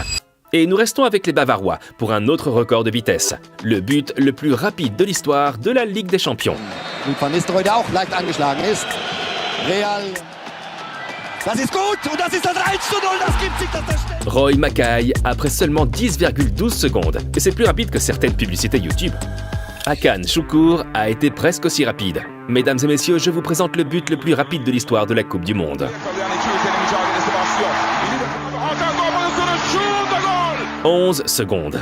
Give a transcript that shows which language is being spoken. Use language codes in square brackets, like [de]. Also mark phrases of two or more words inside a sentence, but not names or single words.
[fr] Et nous restons avec les Bavarois pour un autre record de vitesse. Le but le plus rapide de l'histoire de la Ligue des Champions. Van Nistelrooy, [de] der auch leicht angeschlagen ist. Real. Das ist gut und das ist das 1:0, das gibt sich das. [fr] Roy Mackay après seulement 10,12 secondes. Et c'est plus rapide que certaines publicités YouTube. Hakan Şükür a été presque aussi rapide. Mesdames et messieurs, je vous présente le but le plus rapide de l'histoire de la Coupe du Monde. 11 secondes.